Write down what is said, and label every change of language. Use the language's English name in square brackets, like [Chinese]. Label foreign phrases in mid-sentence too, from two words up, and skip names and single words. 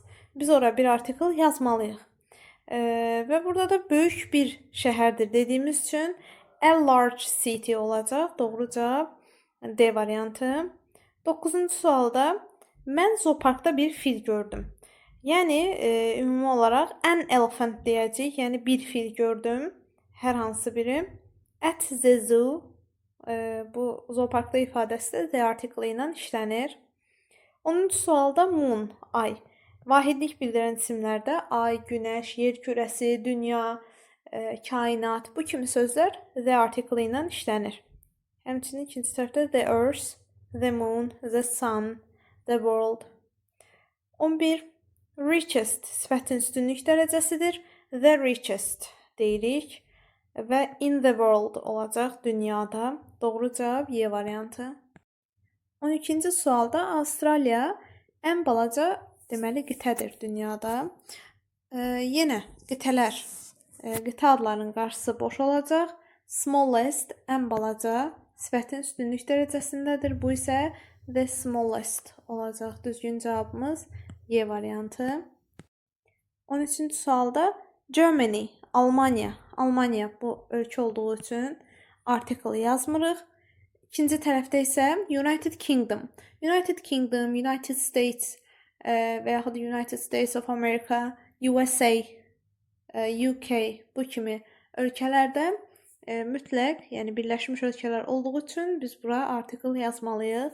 [Azerbaijani] Biz ora bir artikel yazmalıyıq. Və burada da böyük bir şəhərdir dediyimiz üçün [English] a large city [Azerbaijani] olacaq. Doğru cavab D variantı. 9-cu sualda mən zooparkda bir fil gördüm. Yəni ümumi olaraq [English] an elephant [Azerbaijani] deyəcəyik, yəni bir fil gördüm, hər hansı biri. [English] At the zoo [Azerbaijani] bu zooparkda ifadəsi də [English] the article [Azerbaijani] ilə işlənir. 10-cu sualda moon, ay. Vahidlik bildirən isimlərdə ay, günəş, yer kürəsi, dünya, kainat, bu kimi sözlər [English] the article [Azerbaijani] ilə işlənir. Həmçinin ikinci tərəfdə [English] the earth, the moon, the sun, the world. [Azerbaijani] 11. Richest sifətin üstünlük dərəcəsidir. [English] The richest [Azerbaijani] deyirik və [English] in the world [Azerbaijani] olacaq dünyada. Doğru cavab Y variantı. 12-ci sualda Avstraliya ən balaca deməli qitədir dünyada. Yenə qitələr, qitə adlarının qarşısı boş olacaq. Smallest ən balaca sifətin üstünlük dərəcəsindədir. Bu isə [English] the smallest [Azerbaijani] olacaq. Düzgün cavabımız Y variantı. 13-cü sualda Germany, Almanya. Almanya bu ölkə olduğu üçün article yazmırıq. İkinci tərəfdə isə United Kingdom. United Kingdom, United States və yaxud da United States of America, USA, UK bu kimi ölkələrdə mütləq, yəni Birləşmiş Ölkələr olduğu üçün biz bura article yazmalıyıq.